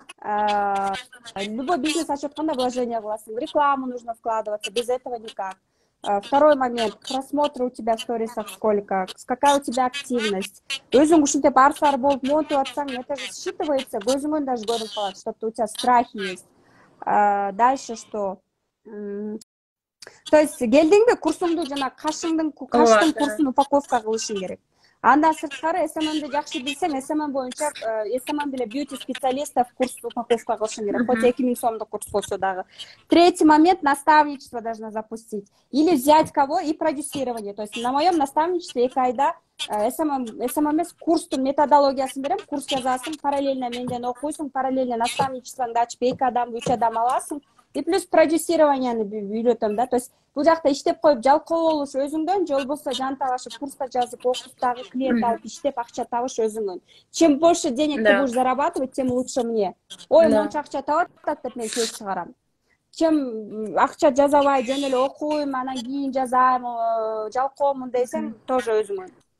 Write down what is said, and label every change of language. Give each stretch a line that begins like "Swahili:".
Russian: Любой бизнес
Kyrgyz: ачып атканда
Russian: вложение
Kyrgyz: кыласың,
Russian: в рекламу нужно вкладываться, без этого никак. Второй момент, просмотры у тебя в сторисах сколько, какая у тебя активность.
Kyrgyz: Өзүң ушинтип арсар болуп монтип атсаң,
Russian: это же считывается,
Kyrgyz: көзүңөн даже көрүнүп калат,
Russian: что у тебя страхи есть. Дальше что? То есть
Kyrgyz: келдиңби курсуңду жана каштын курсун упаковка кылышың керек. Андан сырткары СММди жакшы билсең, СММ боюнча СММ биле
Russian: бьюти специалистов
Kyrgyz: курс упаковка кылышың керек. Хоть 2000 сомдук курс болсо дагы.
Russian: Третий момент, наставничество должна запустить. Или взять кого и продюсирование. То есть на моем наставничестве
Kyrgyz: 2 айда СММ курстун методологиясын берем, курс жазасың, параллельно менден окуйсуң, параллельно наставничествоңду ачып 2 адам, 3 адам аласың.
Russian: И плюс
Kyrgyz: продюсированияны үйрөтөм да.
Russian: То есть
Kyrgyz: бул жакта иштеп коюп жалкоо болуш өзүңдөн, же болбосо жан талашып курста жазып окуп дагы клиент алып иштеп акча табыш өзүңдөн.
Russian: Чем больше денег ты будешь зарабатывать, тем лучше мне.
Kyrgyz: Ой, монча акча табат деп мен кеш чыгарам. Чем акча жазабай жөн эле окуйм, анан кийин жазайм, жалкоомун десең, тоже өзүңөн.